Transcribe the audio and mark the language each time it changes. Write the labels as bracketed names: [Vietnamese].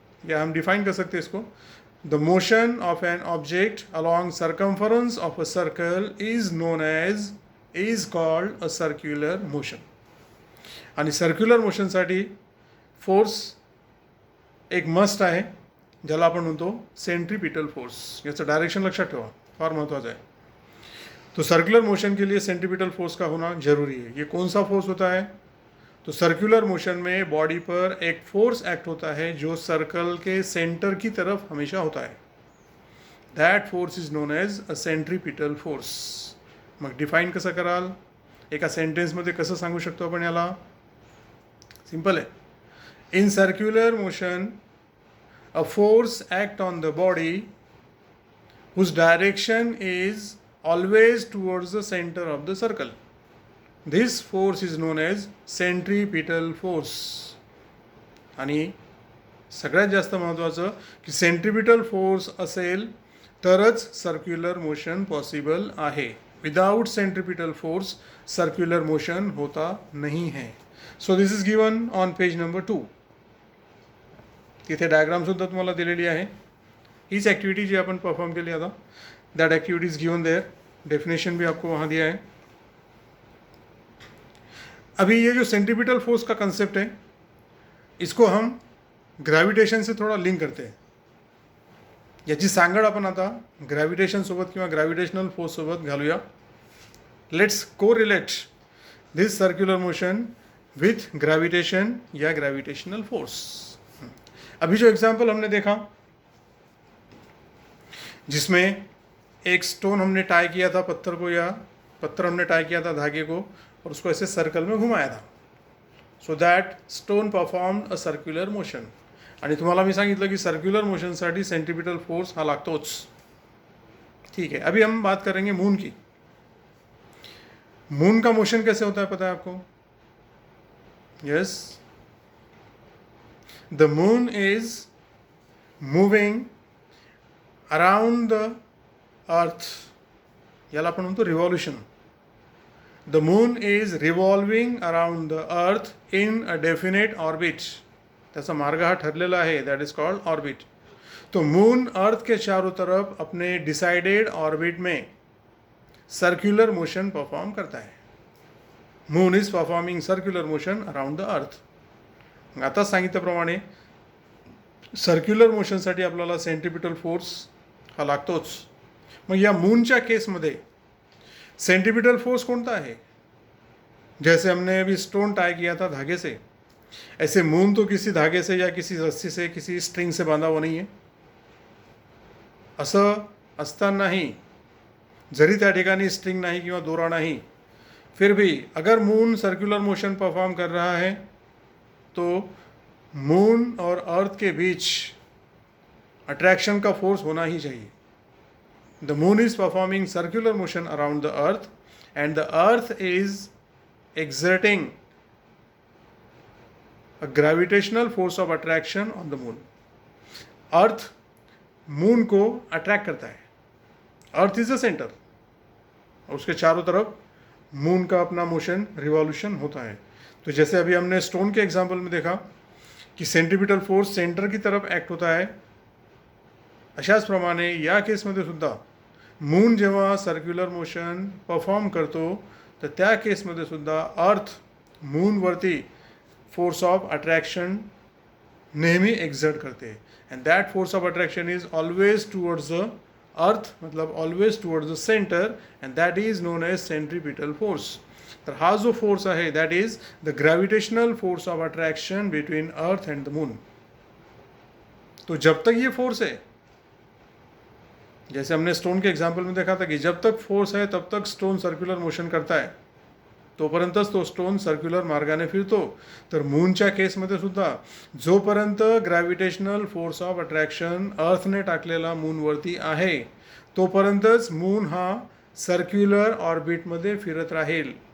[Hindi] या हम डिफाइन कर सकते हैं इसको, [English] The motion of an object along circumference of a circle is known as, is called a circular motion. [Marathi] आणि circular मोशनसाठी force एक मस्ट आहे, ज्याला आपण म्हणतो सेंट्रीपिटल फोर्स. याचं डायरेक्शन लक्षात ठेवा, फार महत्त्वाचं आहे. [Hindi] तो सर्कुलर मोशन के लिए सेंट्रीपिटल फोर्स का होना जरूरी है. ये कौन सा फोर्स होता है, तो सर्कुलर मोशन में बॉडी पर एक फोर्स एक्ट होता है जो सर्कल के सेंटर की तरफ हमेशा होता है. [English] That force is known as a centripetal force. [Marathi] मग डिफाइन कसं कराल, एका सेंटेन्समध्ये कसं सांगू शकतो आपण याला? सिंपल आहे. [English] In circular motion a force act on the body whose direction is always towards the center of the circle. This force is known as centripetal force. [Marathi] आणि सगळ्यात जास्त महत्त्वाचं की सेंट्रीपिटल फोर्स असेल तरच सर्क्युलर मोशन पॉसिबल आहे. [Hindi] Without centripetal force circular motion होता नहीं है. [English] So this is given on page number 2. [Marathi] तिथे डायग्रामसुद्धा तुम्हाला दिलेली आहे. हीच ॲक्टिव्हिटी जी आपण परफॉर्म केली आता, [English] That activity is given there. [Hindi] Definition भी आपको वहाँ दिया है. अभी ये जो सेंट्रीपिटल फोर्स का कंसेप्ट है, इसको हम ग्रॅव्हिटेशन से थोड़ा लिंक करते हैं. [Marathi] याची सांगड आपण आता ग्रॅव्हिटेशन सोबत किंवा ग्रॅव्हिटेशनल फोर्स सोबत घालूया. [English] Let's correlate this circular motion with gravitation या gravitational force. [Hindi] अभी जो एग्जाम्पल हमने देखा, जिसमें एक स्टोन हमने टाई किया था पत्थर को, या पत्थर हमने टाई किया था धागे को और उसको ऐसे सर्कल में घुमाया था, [English] So that stone performed a circular motion. [Marathi] आणि तुम्हाला मी सांगितलं की सर्क्युलर मोशनसाठी सेंट्रीपिटल फोर्स हा लागतोच. [Hindi] ठीक है, अभी हम बात करेंगे मून की. मून का मोशन कैसे होता है पता है आपको? [English] Yes, the moon is moving around the earth. [Marathi] याला आपण म्हणतो revolution. [English] The moon is revolving around the earth in a definite orbit. [Marathi] त्याचा मार्ग हा ठरलेला आहे, [English] That is called orbit. [Hindi] तो मून अर्थ के चारों तरफ अपने डिसाइडेड ऑर्बिट में सर्क्युलर मोशन परफॉर्म करता है. [English] Moon is performing circular motion around the earth. [Marathi] आता सांगितल्याप्रमाणे सर्क्युलर मोशनसाठी आपल्याला सेंट्रीपिटल फोर्स हा लागतोच. मग या मूनच्या केसमध्ये सेंट्रीपिटल फोर्स कोणता है? [Hindi] जैसे हमने अभी स्टोन टाई किया था धागे से, ऐसे मून तो किसी धागे से या किसी रस्सी से, किसी स्ट्रिंग से बांधा हुआ नहीं है. [Marathi] असं असतानाही जरी त्या ठिकाणी स्ट्रिंग नहीं किंवा दोरा नहीं, [Hindi] फिर भी अगर मून सर्कुलर मोशन परफॉर्म कर रहा है तो मून और अर्थ के बीच अट्रैक्शन का फोर्स होना ही चाहिए. [English] The moon is performing circular motion around the earth and the earth is exerting a gravitational force of attraction on the moon. [Hindi] Earth moon को attract करता है. [English] Earth is the center. [Hindi] उसके चारों तरफ moon का अपना motion revolution होता है. तो जैसे अभी हमने स्टोन के एग्जाम्पल में देखा कि सेंट्रीपिटल फोर्स सेंटर की तरफ ॲक्ट होता [Marathi] आहे, अशाच प्रमाणे या केसमध्ये सुद्धा मून जेव्हा सर्क्युलर मोशन परफॉर्म करतो, तर त्या केसमध्ये सुद्धा अर्थ मूनवरती फोर्स ऑफ अट्रॅक्शन नेहमी एक्झर्ट करते. [English] And that force of attraction is always towards the earth, मतलब always towards the centre, and that is known as centripetal force. [Marathi] तर हा जो फोर्स आहे [English] That is the gravitational force of attraction between earth and the moon. [Hindi] तो जब तक ये force है, जैसे हमने स्टोन के एग्जाम्पल में देखा था कि जब तक फोर्स आहे तब तक स्टोन सर्क्युलर मोशन करताय, [Marathi] तोपर्यंतच तो स्टोन सर्क्युलर मार्गाने फिरतो. तर मूनच्या केसमध्ये सुद्धा जोपर्यंत ग्रॅव्हिटेशनल फोर्स ऑफ अट्रॅक्शन अर्थने टाकलेला मूनवरती आहे तोपर्यंतच मून हा सर्क्युलर ऑर्बिटमध्ये फिरत राहील.